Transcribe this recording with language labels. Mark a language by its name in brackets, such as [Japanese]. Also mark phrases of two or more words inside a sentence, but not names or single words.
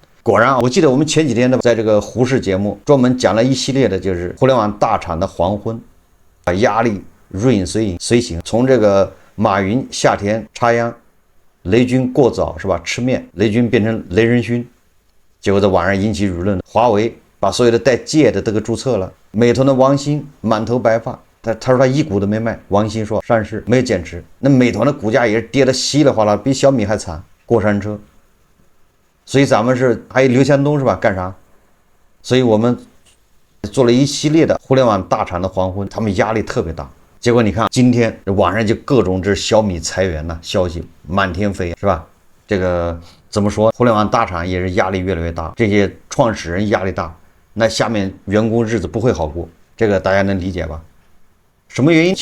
[Chinese] 果然啊，我記得我們前幾天呢，在這個胡適節目專門講了一系列的，就是互聯網大廠的黃昏，壓力如影隨形，從這個馬雲夏天插秧，雷軍過早是吧？吃麵，雷軍變成雷仁勳，結果在网上引起輿論。華為把所有的带戒的都給註冊了，美團的王興滿頭白髮。他說他一股都沒賣，王興說上市沒有減持，那美團的股價也是跌得稀里哗啦，比小米還慘，過山車。所以咱們是還有劉强東是吧？幹啥？所以我們做了一系列的互联網大廠的黄昏，他们压力特別大。結果你看今天網上就各種這小米裁員的消息滿天飛，是吧？這個怎麼說？互聯網大廠也是壓力越來越大，這些創始人壓力大，那下面員工日子不會好過，這個大家能理解吧？什麼原因？